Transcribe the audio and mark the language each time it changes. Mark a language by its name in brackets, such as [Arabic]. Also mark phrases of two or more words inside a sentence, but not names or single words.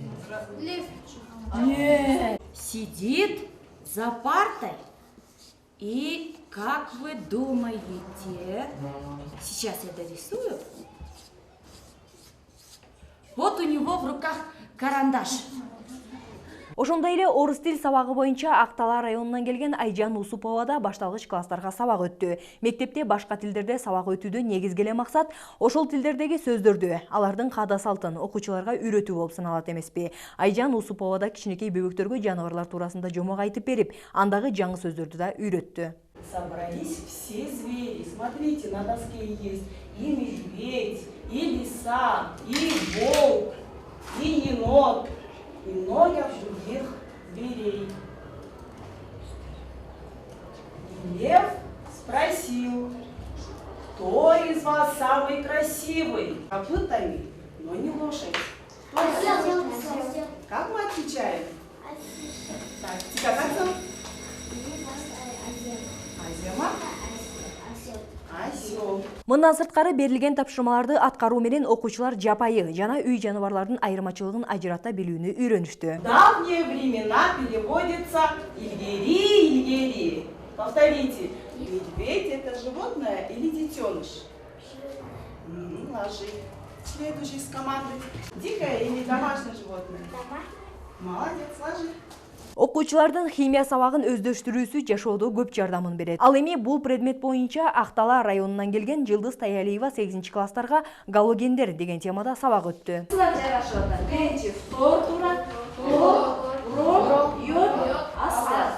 [Russian] Нет. Сидит за партой. И как вы думаете? Сейчас я дорисую. Вот у него в руках карандаш. [Kyrgyz] Ошондой эле орус тил сабагы боюнча Актала районунан келген Айжан Усупова да башталгыч класстарга сабак өттү. Мектепте башка тилдерде сабак өтүүдө негизги эле максат ошол тилдердеги сөздөрдү, алардын каада салтын окуучуларга үйрөтүү болуп саналат эмеспи. Айжан Усупова да кичинекей бөбөктөргө жаныбарлар туурасында жомок айтып берип, андагы жаңы сөздөрдү да үйрөттү. [Russian] Собрались все звери. Смотрите, на доске есть и медведь, и лиса, и волк, и енот, и много других зверей. И лев спросил, кто из вас самый красивый? Копытами, но не лошадь. Как мы отвечаем? Так, тебя как зовут? Азема? Осел. [Kyrgyz] Мындан сырткары берилген тапшырмаларды аткаруу менен окуучулар жапайы жана үй жаныбарлардын айырмачылыгын ажырата билүүнү үйрөнүштү. [Russian] Давние времена переводится Ильгери, Ильгери. Повторите. Медведь это животное или детеныш? Ложи. Следующий с командой. Дикое или домашнее животное? Молодец, ложи. [Kyrgyz] Окуучулардын химия сабагын өздөштүрүүсү жашоодо көп жардамын берет. Ал эми бул предмет боюнча Актала районунан келген Жылдыз Таялиева 8-класстарга галогендер деген темада сабак өттү. [Russian] Берите фтор турат, бром, йод, астар.